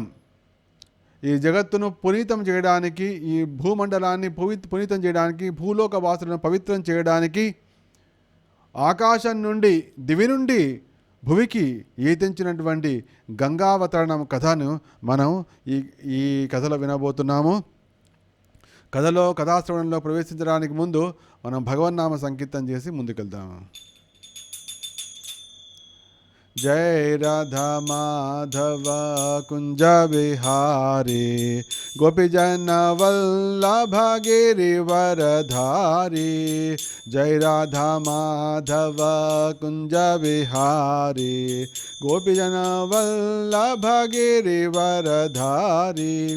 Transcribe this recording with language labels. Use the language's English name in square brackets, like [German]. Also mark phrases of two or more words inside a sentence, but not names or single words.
[Telugu] ఈ జగత్తును పునీతం చేయడానికి, ఈ భూమండలాన్ని పునీతం చేయడానికి, భూలోక వాసులను పవిత్రం చేయడానికి ఆకాశం నుండి, దివి నుండి భువికి ఈతించినటువంటి గంగావతరణం కథను మనం ఈ కథలో వినబోతున్నాము. కథాశ్రవణంలో ప్రవేశించడానికి ముందు మనం భగవన్నామ సంకీర్తన చేసి ముందుకెళ్దాము. [Hindi] जय राधा माधव कुंज बिहारी गोपीजन वल्लभ गिरिवरधारी. जय राधा माधव कुंज बिहारी गोपीजन वल्लभ गिरिवरधारी.